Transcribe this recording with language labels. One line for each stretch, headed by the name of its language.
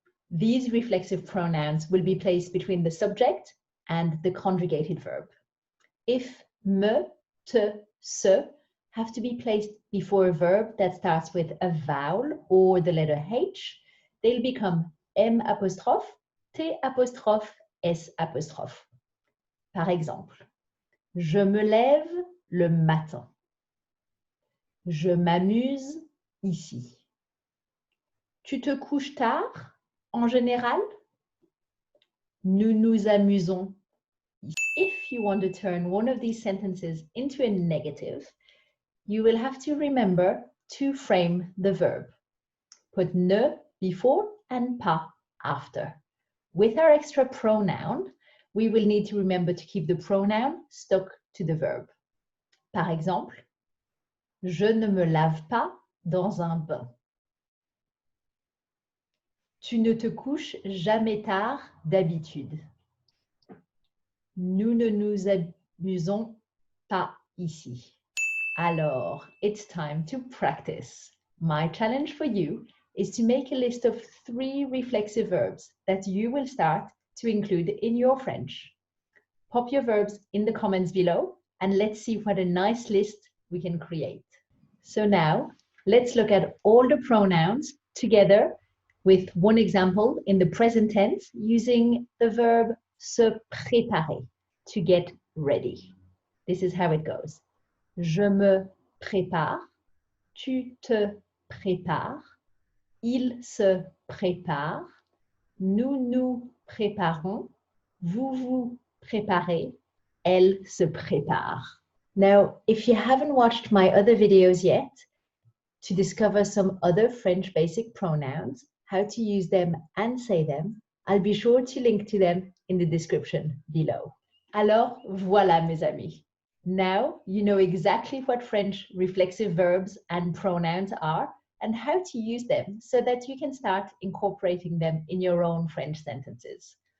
English: These reflexive pronouns will be placed between the subject and the conjugated verb. If me, te, se have to be placed before a verb that starts with a vowel or the letter H, they'll become M apostrophe, T apostrophe, S apostrophe.
French: Par exemple, je me lève le matin. Je m'amuse ici. Tu te couches tard, en général? Nous nous amusons.
English: If you want to turn one of these sentences into a negative, you will have to remember to frame the verb. Put ne before and pas after. With our extra pronoun, we will need to remember to keep the pronoun stuck to the verb.
French: Par exemple, je ne me lave pas dans un bain. Tu ne te couches jamais tard d'habitude. Nous ne nous amusons pas ici.
English: Alors, it's time to practice. My challenge for you is to make a list of 3 reflexive verbs that you will start to include in your French. Pop your verbs in the comments below and let's see what a nice list we can create. So now, let's look at all the pronouns together with one example in the present tense using the verb se préparer, to get ready. This is how it goes.
French: Je me prépare, tu te prépares, il se prépare, nous nous préparons, vous vous préparez, elle se prépare.
English: Now, if you haven't watched my other videos yet, to discover some other French basic pronouns, how to use them and say them, I'll be sure to link to them in the description below.
French: Alors, voilà mes amis.
English: Now you know exactly what French reflexive verbs and pronouns are and how to use them so that you can start incorporating them in your own French sentences.